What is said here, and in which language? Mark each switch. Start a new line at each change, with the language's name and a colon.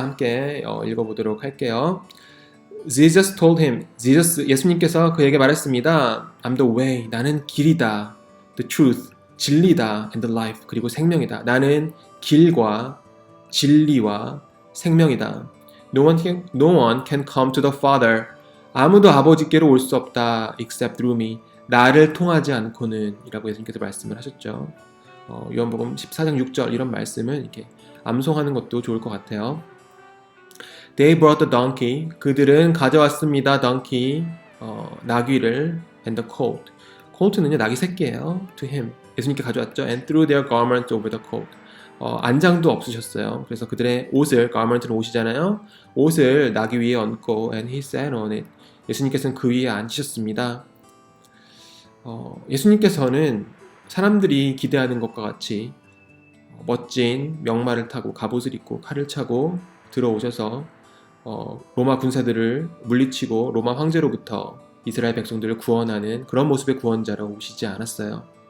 Korean: 함께 읽어보도록 할게요.
English: Jesus told him,
Korean: 예수님께서 그에게 말했습니다.
English: I'm the way,
Korean: 나는 길이다.
English: The truth,
Korean: 진리다.
English: And the life,
Korean: 그리고 생명이다. 나는 길과 진리와 생명이다.
English: No one can come to the Father.
Korean: 아무도 아버지께로 올 수 없다.
English: Except through me.
Korean: 나를 통하지 않고는 이라고 예수님께서 말씀을 하셨죠. 요한복음 14장 6절 이런 말씀을 이렇게 암송하는 것도 좋을 것 같아요.
English: They brought the donkey.
Korean: 그들은 가져왔습니다.
English: donkey, 나귀를 and the colt.
Korean: colt는요 나귀 새끼예요.
English: To him.
Korean: 예수님께 가져왔죠.
English: And threw their garment over the colt.
Korean: 안장도 없으셨어요. 그래서 그들의 옷을, garment는 옷이잖아요. 옷을 나귀 위에 얹고
English: and he sat on it.
Korean: 예수님께서는 그 위에 앉으셨습니다. 예수님께서는 사람들이 기대하는 것과 같이 멋진 명마를 타고 갑옷을 입고 칼을 차고 들어오셔서 로마 군사들을 물리치고 로마 황제로부터 이스라엘 백성들을 구원하는 그런 모습의 구원자로 오시지 않았어요.